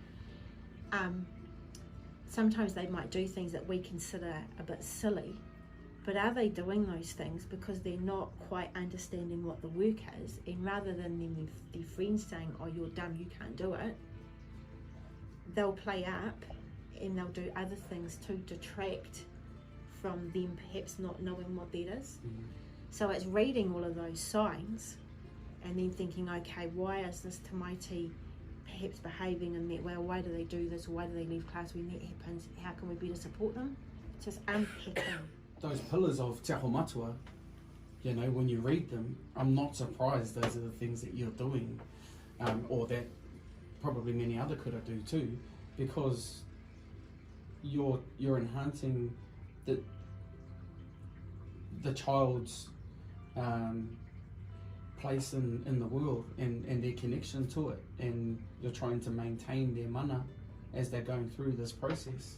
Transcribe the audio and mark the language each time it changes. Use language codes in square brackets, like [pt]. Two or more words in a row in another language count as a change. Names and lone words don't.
[en] Sometimes they might do things that we consider a bit silly, but are they doing those things because they're not quite understanding what the work is, and rather than them, their friends saying, oh, you're dumb, you can't do it, they'll play up and they'll do other things to detract from them perhaps not knowing what that is. So it's reading all of those signs and then thinking, okay, why is this Tomati perhaps behaving in that way, or why do they do this, or why do they leave class when that happens, how can we better support them? Just unpacking. Those pillars of [mi] te aho matua, [en] you know, when you read them, I'm not surprised those are the things that you're doing, or that probably many other kura do too, because you're enhancing the child's place in the world and their connection to it, and you're trying to maintain their mana as they're going through this process.